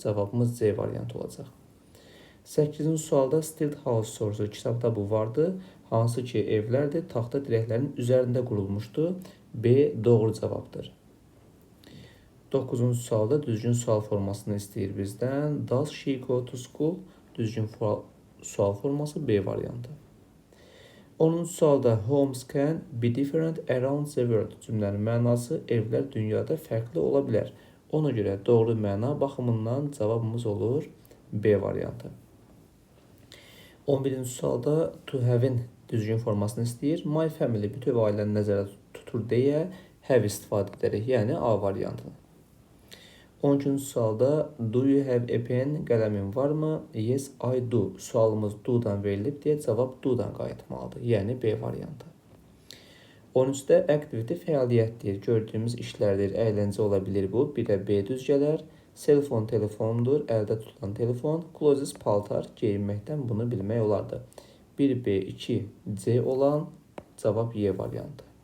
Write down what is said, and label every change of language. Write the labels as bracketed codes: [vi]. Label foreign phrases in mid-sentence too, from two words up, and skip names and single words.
[az] Cavabımız C variantı olacaq. 8-ci sualda [en] stilt house [az] soruşur. Kitabda bu vardı. Hansı ki evlərdir, taxta dirəklərin üzərində qurulmuşdu. B doğru cavabdır. 9-cu sualda düzgün sual formasını istəyir bizdən. [en] Does she go to school? [az] Düzgün sual forması B variantı. [en] 10-cu sualda homes can be different around the world. [az] Cümlənin mənası evlər dünyada fərqli ola bilər. Ona görə doğru məna baxımından cavabımız olur B variantı. 11-ci sualda [en] to have-in [az] düzgün formasını istəyir. [en] My family [az] bütöv ailəni nəzərdə tutur deyə have istifadə edərək, yəni A variantı. [en] 12-ci sualda do you have a pen? [az] Qələmin varmı? [en] Yes, I do. [az] Sualımız do-dan verilib deyə cavab do-dan qayıtmalıdır. Yəni B variantı. 13-də activity fəaliyyətdir. Gördüyümüz işlərdir. Əyləncə ola bilir bu. Bir də B düz gələr. Cellphone telefondur. Əldə tutulan telefon. Clothes paltar. Geyinməkdən bunu bilmək olardı. 1B, 2C olan cavab Y variantı.